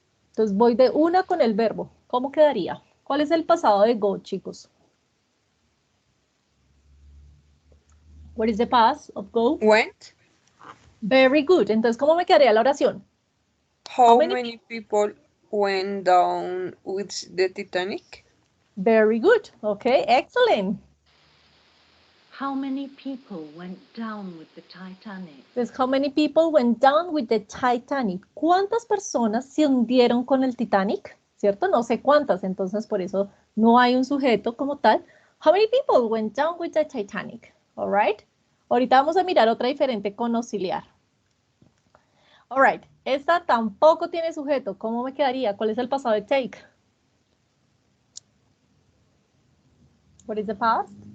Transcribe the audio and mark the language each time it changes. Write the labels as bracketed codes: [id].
[es] Entonces voy de una con el verbo. ¿Cómo quedaría? ¿Cuál es el pasado de go, chicos? [en] What is the past of go? Went. Very good. [es] Entonces, ¿cómo me quedaría la oración? [en] How many people went down with the Titanic? Very good. Okay, excellent. How many people went down with the Titanic? Entonces, how many people went down with the Titanic? [es] ¿Cuántas personas se hundieron con el Titanic? ¿Cierto? No sé cuántas, entonces por eso no hay un sujeto como tal. [en] How many people went down with the Titanic? All right. [es] Ahorita vamos a mirar otra diferente con auxiliar. [en] All right. [es] Esta tampoco tiene sujeto. ¿Cómo me quedaría? ¿Cuál es el pasado de take? [en] What is the past?